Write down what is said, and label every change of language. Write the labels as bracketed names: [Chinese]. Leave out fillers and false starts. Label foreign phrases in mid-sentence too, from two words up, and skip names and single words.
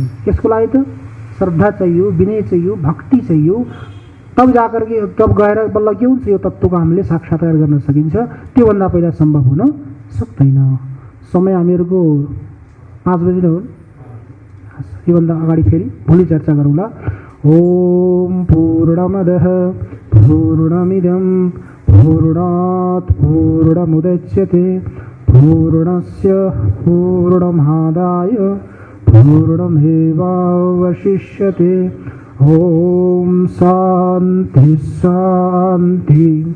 [Nepali] त्यसको लागि त श्रद्धा चाहियो, विनय चाहियो, भक्ति चाहियो, [Hindi] तब जाकर [Nepali] के तब गएर बल्ल के हुन्छ? यो तत्त्वको हामीले साक्षात्कार गर्न सकिन्छ। त्योभन्दा पहिला सम्भव हुन सक्दैन। समय हामीहरूको 5 बजी नै हो। योभन्दा अगाडि फेरि भोलि चर्चा गरौँला। [Sanskrit] ओम पूर्णमदः पूर्णमिदं पूर्णात् पूर्णमुदच्यते पूर्णस्य पूर्णमादाय पूर्णमेवावशिष्यते। ओम शांति शांति।